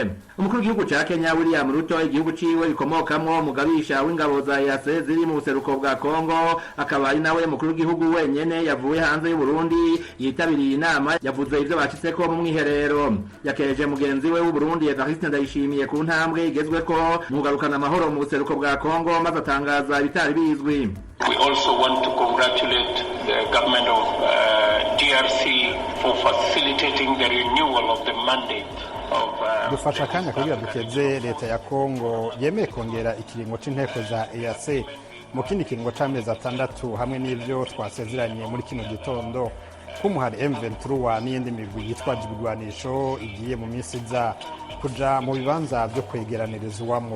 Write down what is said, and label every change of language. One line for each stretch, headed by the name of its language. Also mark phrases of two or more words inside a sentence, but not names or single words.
Rundi: Umukuru w'igihugu ca Kenya William Ruto, igihugu ciwe bikomokamwo umugabisha w'ingabo za EAC ziri mu buseruko bwa Kongo, akaba ari nawe mukuru w'igihugu wenyene yavuye hanze y'u Burundi yitabiriye inama. Yavuze ivyo bacitseko mu mwiherero. Yakeje mugenzi we w'u Burundi Evariste Ndayishimiye ku ntambwe igezweko mu kugarukana amahoro mu buseruko bwa Kongo, maze atangaza ibitari bizwi.
English: We also want to congratulate the government of DRC for facilitating the renewal of the mandate.
Rundi: Dufasha akanya kugira dukeze leta ya Kongo yemeye kongera ikiringo c'inteko za EAC mu kindi kiringo c'amezi 6 hamwe n'ivyo twasezeranye muri kino gitondo kumuhari M23 n'iyindi migwi yitwaje ibigwanisho igiye mu minsi iza kuja mu bibanza byo kwegeranirizwamo.